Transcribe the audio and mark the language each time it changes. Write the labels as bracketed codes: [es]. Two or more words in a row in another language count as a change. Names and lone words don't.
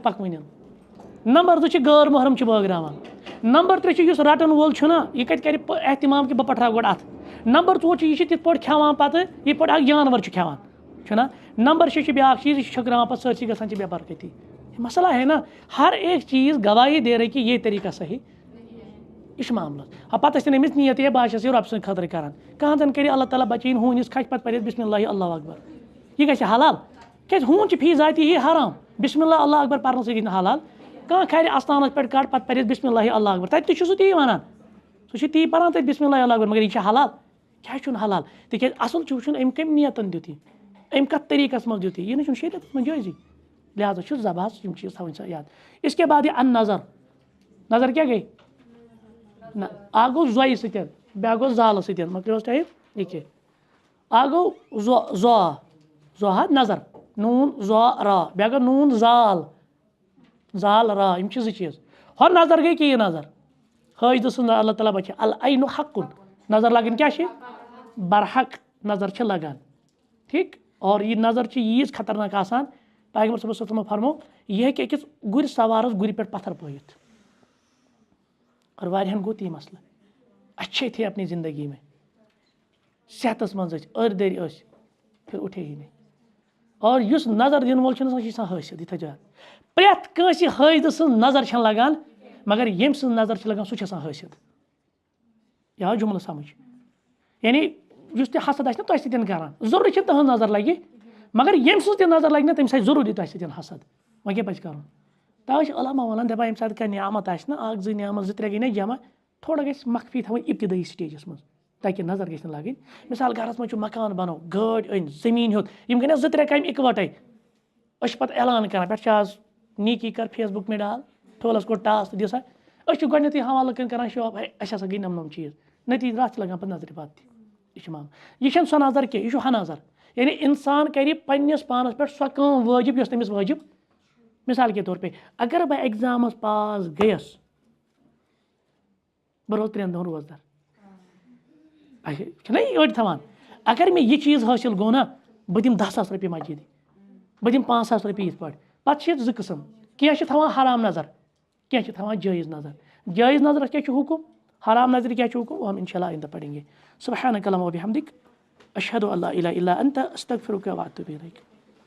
[ks] پَکوٕنٮ۪ن نمبر 2 چھِ غٲر محرم چھِ بٲگراوان نمبر 3 چھُ یُس رَٹَن وول چھُنہ یہِ کَتہِ کَرِ احتِمام کہِ بہٕ پٹھراو گۄڈٕ اَتھ نمبر 4 چھُ یہِ چھِ تِتھ پٲٹھۍ کھٮ۪وان پَتہٕ یِتھ پٲٹھۍ اَکھ جانوَر چھُ کھٮ۪وان چھُنہ نمبر 6 چھُ بیٛاکھ چیٖز یہِ چھُ چھٔکراوان پَتہٕ سٲرسٕے گژھان چھِ بے برکتی [ur] مسئلہ ہے نا ہر ایک چیز گواہی دے رہی کہ یہ طریقہ صحیح یہ معاملہ [ks] پتہ ٲسۍ أمِس نیت ہے بہٕ چھَس یہِ رۄبہٕ سٕنٛدِ خٲطرٕ کران کانٛہہ زَن کَرِ اللہ تعالیٰ بَچٲیِن ہوٗنِس کھَسہِ پَتہٕ پَرِ [ar] بِسمِ اللہ اللہ اکبر [ks] یہِ گژھِ حلال کیٛازِ ہوٗن چھِ فی ذاتی یہِ حرام [ar] بِسمِ اللہ اللہ اکبر [ks] پَرنہٕ سۭتۍ گژھِ نہٕ حلال کانٛہہ کھَرِ اَستانَس پٮ۪ٹھ کَڑ پَتہٕ پَرٮ۪س [ar] بِسمِ اللہ اللہ اکبر [ks] تَتہِ تہِ چھُ سُہ تی وَنان سُہ چھُ تی پَران تَتہِ [ar] بِسمِ اللہ اللہ اکبر [ks] مگر یہِ چھِ حلال کیٛازِ چھُنہٕ حلال تِکیٛازِ اَصٕل چھُ وٕچھُن أمۍ کَمہِ نیتَن دیُت یہِ أمۍ کَتھ طریٖقَس منٛز دیُت یہِ نہ چھُنہٕ شریعتَس منٛز جٲیزٕے لہٰذا چھُ ذبحس یِم چیٖز تھاوٕنۍ سا یاد [ur] اس کے بعد یہ [ks] نظر نظر کیٛاہ گٔے نہ اکھ گوٚو زۄیہِ سۭتۍ بیٛاکھ گوٚو زالہٕ سۭتۍ مۄکلیوس ٹایم یہِ کیٛاہ اکھ گوٚو زو حظ نظر نوٗن زو را بیٛاکھ گوٚو نوٗن زال را یِم چھِ 2 چیٖز ہۄ نظر گٔے کہِ یہِ نظر حٲجدٕ سٕنٛز اللہ تعالیٰ بچہِ [ar] العینُ حقُن [ks] نظر لگٕنۍ کیٛاہ چھِ برحق نظر چھِ لگان ٹھیٖک اور یہِ نظر چھِ ییٖژ خطرناک آسان پیغمبر [ar] صلی اللہ علیہ وسلم [ks] فرمو یہِ ہیٚکہِ أکِس گُرِ سوارَس گُرِ پٮ۪ٹھ پتھر پٲیِتھ اور واریاہَن گوٚو تی مسلہٕ [ur] اچھے تھے اپنی زندگی میں [ks] صحتَس منٛز ٲسۍ أرۍ دٔرۍ ٲسۍ [ur] پھر اُٹھے ہی نہیں اور [ks] یُس نظر دِنہٕ وول چھُنہٕ سُہ چھِ آسان حٲصِل یہِ تھٲیزیو پرٛٮ۪تھ کٲنٛسہِ حٲجدٕ سٕنٛز نظر چھَنہٕ لگان مگر ییٚمہِ سٕنٛز نظر چھِ لگان سُہ چھِ آسان حٲصِل یہِ آو جُملہٕ سمجھ یعنی یُس تہِ حسد آسہِ نہ تۄہہِ سۭتۍ کران ضروٗری چھِ تٕہٕنٛز نظر لگہِ مگر ییٚمہِ سٕنٛز تہِ نظر لگہِ نہ تٔمِس آسہِ ضروٗری تۄہہِ سۭتۍ حسد وۄنۍ کیٛاہ پَزِ کَرُن تَوَے چھِ علما وَنان دَپان ییٚمہِ ساتہٕ کانٛہہ نعمت آسہِ نہ 1 2 نعمت 2 3 گٔے نہ جمع تھوڑا گژھِ مخفی تھاوٕنۍ ابتدٲیی سٹیجَس منٛز تاکہِ نظر گژھِ نہٕ لگٕنۍ مِثال گَرَس منٛز چھُ مکان بنو گٲڑۍ أنۍ زٔمیٖن ہیوٚت یِم گٔے نہ 2 3 کامہِ اِکوَٹَے أسۍ چھِ پَتہٕ اعلان کَران پٮ۪ٹھ چھِ آز نیٖکی کَر [ur] فیس بُک میں ڈال [ks] ٹھولَس کوٚر ٹاس تہٕ دِ سا أسۍ چھِ گۄڈنٮ۪تھٕے حوالہٕ لُکَن کَران شو ہے اَسہِ ہسا گٔے نَم چیٖز نٔتیٖجہٕ رَژھ لگان پَتہٕ نظرِ پَتہٕ تہِ یہِ چھُ معاملہٕ یہِ چھَنہٕ سۄ نظر کینٛہہ یہِ چھُ ہا نظر یعنی اِنسان کَرِ پنٛنِس پانَس پٮ۪ٹھ سۄ کٲم وٲجِب یۄس تٔمِس وٲجِب [ur] مِثال کے طور پے [ks] اگر بہٕ ایٚگزامَس پاس گٔیَس بہٕ روزٕ 3 دۄہَن روزدار چھُنہ یہِ أڑۍ تھاوان اگر مےٚ یہِ چیٖز حٲصِل گوٚو نہ بہٕ دِمہٕ 10,000 رۄپیہِ مسجِدِ بہٕ دِمہٕ 5,000 رۄپیہِ یِتھ پٲٹھۍ پَتہٕ چھِ ییٚتہِ 2 قٕسٕم کینٛہہ چھِ تھاوان حرام نظر کینٛہہ چھِ تھاوان جٲیز نظر جٲیز نظرَس کیٛاہ چھُ حُکُم حرام نظرِ کیٛاہ چھُ حُکُم [ur] وہ ہم اِنشاء اللہ آئندہ پڑھیں گے [ar] سبحانک اللہم و بحمدک اشہدو اللہ الہ الا انت استغفرک و اتوب الیک